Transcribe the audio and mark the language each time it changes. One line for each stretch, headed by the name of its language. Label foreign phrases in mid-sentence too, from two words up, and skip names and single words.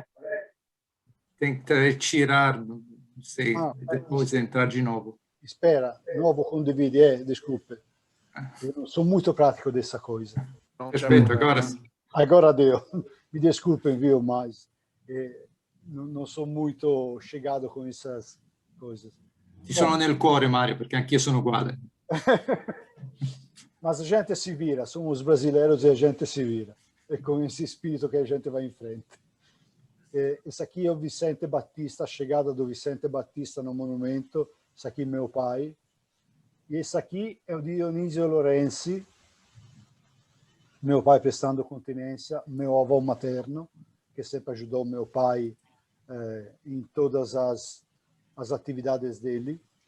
Portuguese: Tem que retirar, não sei, depois entrar de novo. Espera, novo condividir, desculpe. Eu não sou muito prático dessa coisa. Perfeito, agora sim. Agora deu. Me desculpem, viu, mas não sou muito chegado com essas coisas.
Italian: Ti sono nel cuore, Mario, perché anch'io sono uguale.
Portuguese: Mas a gente se vira, somos brasileiros e a gente se vira. É com esse espírito que a gente vai em frente. Esse aqui é o Vicente Batista, a chegada do Vicente Batista no monumento. Esse aqui é meu pai. E esse aqui é o Dionísio Lorenzi, meu pai prestando continência, meu avô materno, que sempre ajudou meu pai em todas as atividades dele.